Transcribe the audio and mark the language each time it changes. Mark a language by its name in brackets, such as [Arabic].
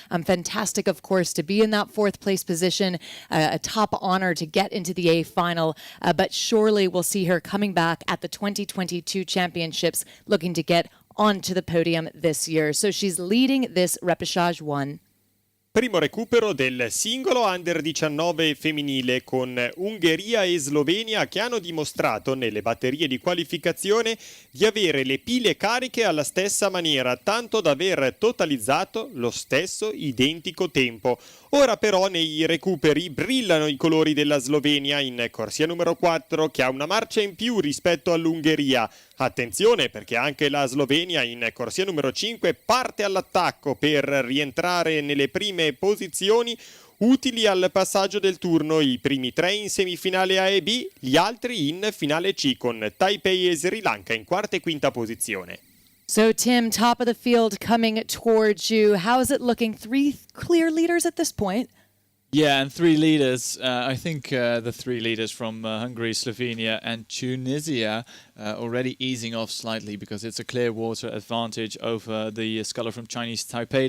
[English] Fantastic, of course, to be in that 4th place position, a top honor to get into the A final, but surely we'll see her coming back at the 2022 championships, looking to get onto the podium this year. So she's leading this repechage 1. [Italian] Primo recupero del singolo under 19 femminile, con Ungheria e Slovenia che hanno dimostrato nelle batterie di qualificazione di avere le pile cariche alla stessa maniera, tanto da aver totalizzato lo stesso identico tempo. Ora però nei recuperi brillano i colori della Slovenia in corsia numero 4, che ha una marcia in più rispetto all'Ungheria. Attenzione, perché anche la Slovenia in corsia numero 5 parte all'attacco per rientrare nelle prime posizioni utili al passaggio del turno, i primi 3 in semifinale A e B, gli altri in finale C, con Taipei e Sri Lanka in quarta e quinta posizione. [English] So Tim, top of the field coming towards you. How is it looking? 3 clear leaders at this point? Yeah, and 3 leaders. I think the 3 leaders from Hungary, Slovenia and Tunisia already easing off slightly, because it's a clear water advantage over the sculler from Chinese Taipei.